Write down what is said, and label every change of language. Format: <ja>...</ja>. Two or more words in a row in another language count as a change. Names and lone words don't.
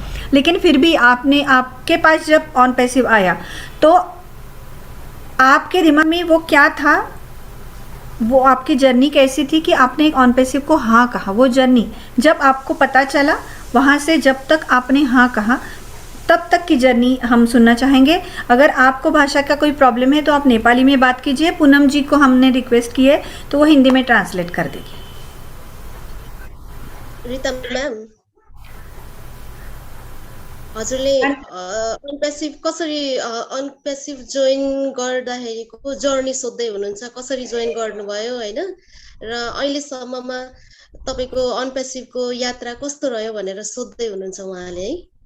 <hi>लेकिन फिर भी आपके पास जब ऑन पैसिव आया तो आपके दिमाग में वो क्या था, वो आपकी जर्नी कैसी थी कि आपने एक ऑन पैसिव को हाँ कहा? वो जर्नी जब आपको पता चला, वहाँ से जब तक आपने हाँ कहा तब तक की जर्नी हम सुनना चाहेंगे। अगर आपको भाषा का कोई प्रॉब्लम है तो आप नेपाली में बात कीजिए। पूनम जी को हमने रिक्वेस्ट की है तो वो हिंदी में ट्रांसलेट कर देगी।</hi> <ne>रिता म्याम, हजुरले अनपेसिभ कसरी अनपेसिभ जोइन गर्दाखेरिको जर्नी सोध्दै हुनुहुन्छ, कसरी जोइन गर्नुभयो हैन, र अहिलेसम्ममा तपाईको अनपेसिभको यात्रा कस्तो रह्यो भनेर सोध्दै हुनुहुन्छ उहाँले है।</ne>